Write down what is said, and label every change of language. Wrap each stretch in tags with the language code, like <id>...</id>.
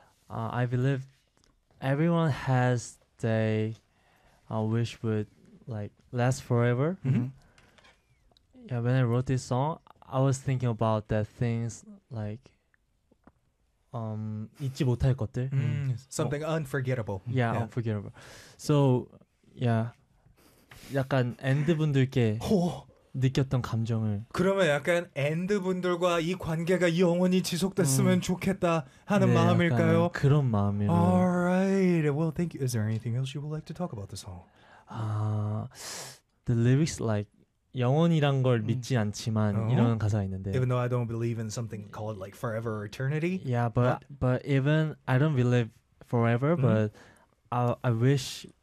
<en>I believe everyone has their... I wish would like last forever. Yeah, when I wrote this song, I was thinking about that things like</en> <ko>잊지 못할 것들.</ko> <en>Something unforgettable. Yeah, unforgettable. So, yeah.</en> <ko>약간 엔드 분들께 느꼈던 감정을 그러면 약간 엔드 분들과 이 관계가 영원히 지속됐으면 좋겠다 하는 네, 마음일까요? 약간 그런 마음이에요.</ko> <en>Alright, well, thank you. Is there anything else you would like to talk about the song? The lyrics like</en> <ko>영원이란 걸 믿지 않지만 이런 가사가 있는데</ko> <en>Even though I don't believe in something called like forever or eternity. Yeah, but even I don't believe forever, but I wish</en>